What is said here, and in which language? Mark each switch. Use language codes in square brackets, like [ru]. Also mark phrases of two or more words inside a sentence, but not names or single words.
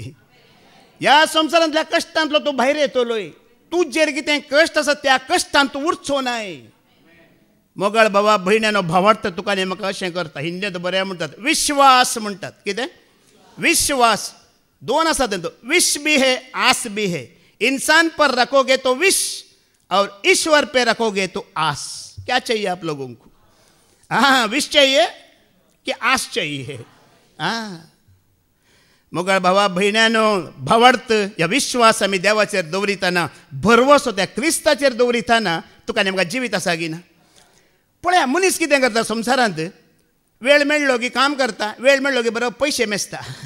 [kok] ह्या संवसारांतल्या कश्टांतलो तूं भायर येतलोय. तुजेर कितें कश्ट आसा त्या कश्टांत तूं उरचो नाय. मोगाळ भावा भयण्यानो, भावार्थ तुका आनी म्हाका अशें करता. हिंदींत बरें म्हणटात विश्वास म्हणटात. कितें? विश्वास. दोन आसा तेंचो, [hi] विश भी है, आस भी है. इंसान पर रखोगे तो विश और ईश्वर पे रखोगे तो आस. क्या चाहिए आप लोगों को? हाँ, विश चाहिए कि आस चाहिए? हाँ. [kok] मोगाळ भावा भयण्यानो, भावार्थ या विश्वास आमी देवाचेर दवरितना, भरवसो त्या क्रिस्ताचेर दवरितना तुका आनी म्हाका जिवीत आसा गी ना. पळया, मनीस कितें करता संवसारांत, वेळ मेळ्ळो की काम करता, वेळ मेळ्ळो की बरो पयशे मेजता.